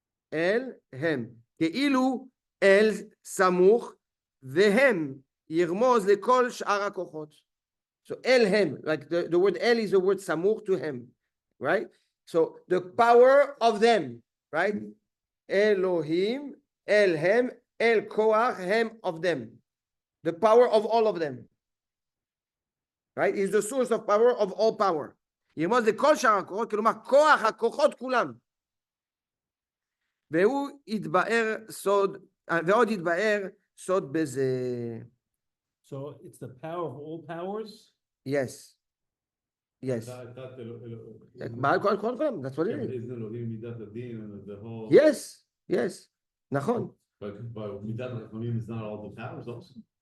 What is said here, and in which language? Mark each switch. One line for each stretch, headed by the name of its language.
English: El, Hem.
Hebrew: Keilu El samuch vehem yirmoz lekol sh'ar hakochot.
English: So El Hem, like the word El is the word samuch to Hem, right? So the power of them, right? Elohim, Elhem, El Koach, Hem of them. The power of all of them. Right? Is the source of power of all power.
Hebrew: ירמוז לכל שאר הכוחות, כלומר כוח הכוחות כולם. והוא יתבאר סוד, ועוד יתבאר סוד בזה.
English: So it's the power of all powers? Yes. Yes. I thought
Hebrew: בעל כל כולם,
English: that's what it is. Isn't Elohim midat adin and the whole? Yes. Yes.
Hebrew: נכון.
English: But midat Rachamim is not all the powers also.